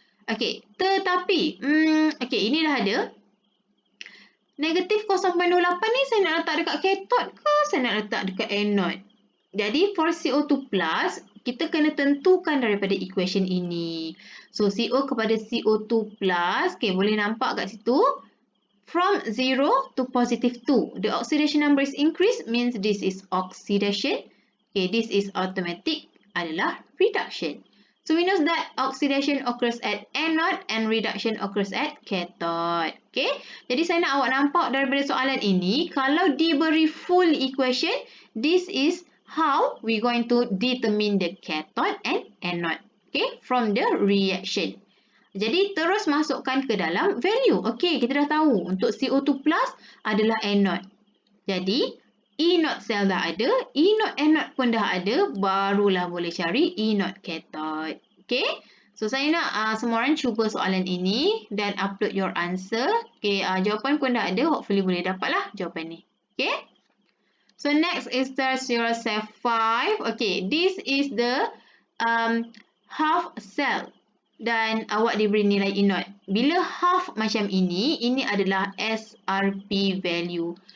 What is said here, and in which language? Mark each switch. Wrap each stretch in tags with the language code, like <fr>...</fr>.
<ms>Okey, tetapi, ini dah ada. Negatif 0.08 ni saya nak letak dekat cathode ke saya nak letak dekat anode? Jadi, for CO2 plus, kita kena tentukan daripada equation ini. So, CO kepada CO2 plus, okay, boleh nampak kat situ.</ms> <en>From 0 to positive 2. The oxidation number is increased, means this is oxidation. Okay, this is automatic adalah reduction. So, we know that oxidation occurs at anode and reduction occurs at cathode.</en> <ms>Okay, jadi saya nak awak nampak daripada soalan ini, kalau diberi full equation,</ms> <en>this is how we going to determine the cathode and anode.</en> <ms>Okay,</ms> <en>from the reaction.</en> <ms>Jadi, terus masukkan ke dalam value. Okay, kita dah tahu untuk CO2 plus adalah anode. Jadi, E0 cell dah ada, E0 anode pun dah ada, barulah boleh cari E0 cathode. Okay, so saya nak semua orang cuba soalan ini dan</ms> <en>upload your answer.</en> <ms>Okay, jawapan pun dah ada, hopefully boleh dapatlah jawapan ni. Okay.</ms> <en>So, next is test yourself 5. Okay, this is the half cell.</en> <ms>Dan awak diberi nilai E0. Bila half macam ini adalah SRP value.</ms>